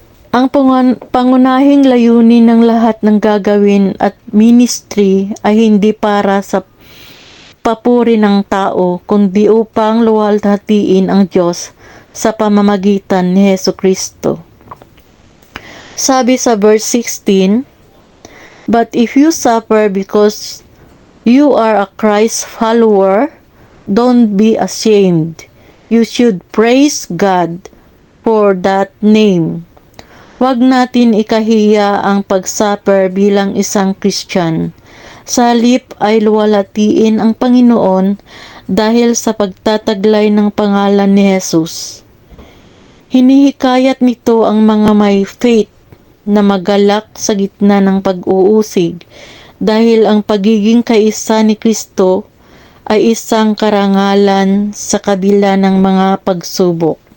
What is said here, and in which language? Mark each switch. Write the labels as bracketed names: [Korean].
[Filipino] Ang pangunahing layunin ng lahat ng gagawin at ministry ay hindi para sa papuri ng tao, kundi upang luwalhatiin ang Diyos sa pamamagitan ni Hesukristo. Sabi sa [English] verse 16, "But if you suffer because you are a Christ follower, don't be ashamed. You should praise God for that name." [Filipino] Huwag natin ikahiya ang pagsuffer bilang isang Christian. Sa halip ay luwalhatiin ang Panginoon dahil sa pagtataglay ng pangalan ni Jesus. Hinihikayat nito ang mga may faith na magalak sa gitna ng pag-uusig dahil ang pagiging kaisa ni Kristo ay isang karangalan sa kabila ng mga pagsubok.